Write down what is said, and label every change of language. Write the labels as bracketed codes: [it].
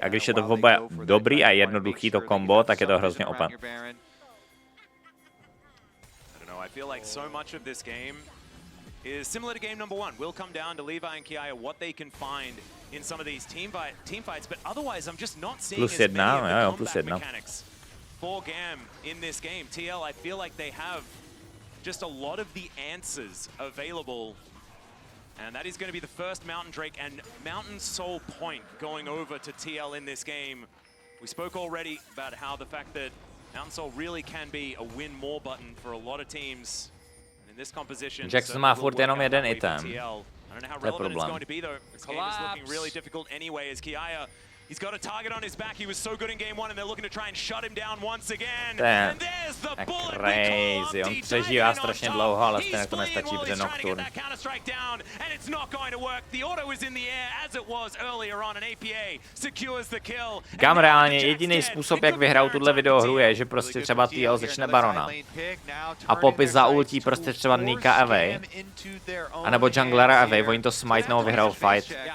[cs] A když je to oboje dobrý a jednoduchý to kombo, tak je to hrozně OP. [en] I feel like so much of this game is similar to game number 1. Will come down to Levi and Kiaya what they can find in some of these team fights, but otherwise I'm just not seeing as many of the combat mechanics for GAM in this game. TL, I feel like they have just a lot of the answers available And that is going to be the first Mountain Drake and Mountain Soul point going over to TL in this game. We spoke already about how the fact that Mountain Soul really can be a win more button for a lot of teams. And in this composition, [cs] Jackson má furt jenom jeden item. [en] I don't know how relevant it's going to be though. This game is looking really difficult anyway as Kiaya, he's got a target on his back. He was so good in game one and they're looking to try and shut him down once again. And there's the bullet. Crazy. [cs] On přežívá strašně dlouho, ale stejně to nestačí, protože Nocturne. [en] And it's not going to work. The auto is in the air as it was earlier on and APA secures the kill. [cs] Gam reálně jediný způsob, jak vyhrál tuhle videohru je, že prostě třeba TL začne Barona. A Poppy zaultí prostě třeba Nika Away. A nebo Junglera Away, oni to smajtnou a vyhrajou fight.